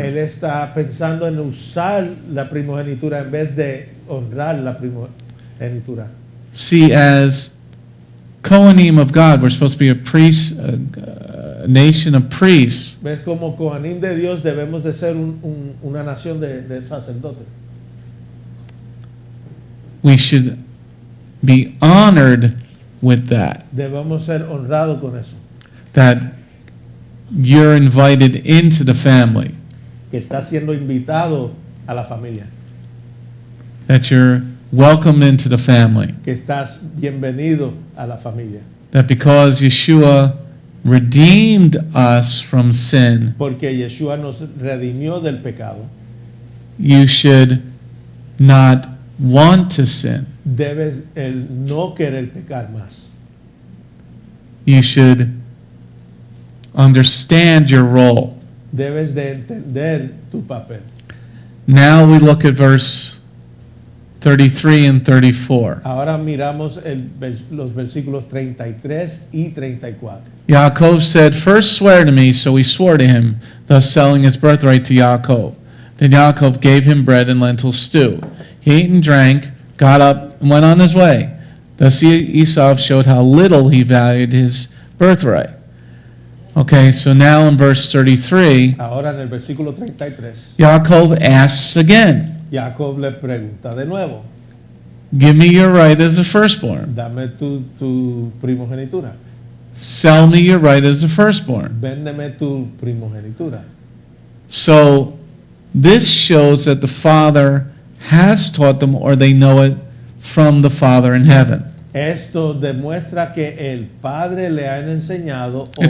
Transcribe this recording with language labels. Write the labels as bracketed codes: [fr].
[es] Él está pensando en usar la primogenitura en vez de honrar la primogenitura. [en] See, as Kohanim of God, we're supposed to be a priest, a nation of priests. [es] ¿Ves como Kohanim de Dios debemos de ser una nación de sacerdotes? [en] We should be honored with that. [es] Debemos ser honrados con eso. [en] That you're invited into the family. [es] Que está siendo invitado a la familia. [en] That you're welcomed into the family. [es] Que estás bienvenido a la familia. [en] That because Yeshua redeemed us from sin, [es] Porque Yeshua nos redimió del pecado. [en] you should not want to sin. [es] Debes el no querer pecar más. [en] You should understand your role. [es] Debes de entender tu papel. [en] Now we look at verse 33 and 34. [es] Ahora miramos los versículos 33 y 34. [en] Yaakov said, "First swear to me." So he swore to him, thus selling his birthright to Yaakov. Then Yaakov gave him bread and lentil stew. He ate and drank, got up, and went on his way. Thus Esav showed how little he valued his birthright. Okay, so now in verse 33, [es] Ahora en el versículo 33, [en] Yaakov asks again, [es] Jacob le pregunta de nuevo, [en] "Give me your right as the firstborn. [es] dame tu primogenitura, [en] Sell me your right as the firstborn." [es] véndeme tu primogenitura. [en] So this shows that the Father has taught them, or they know it from the Father in heaven. [es] Esto demuestra que el Padre le han enseñado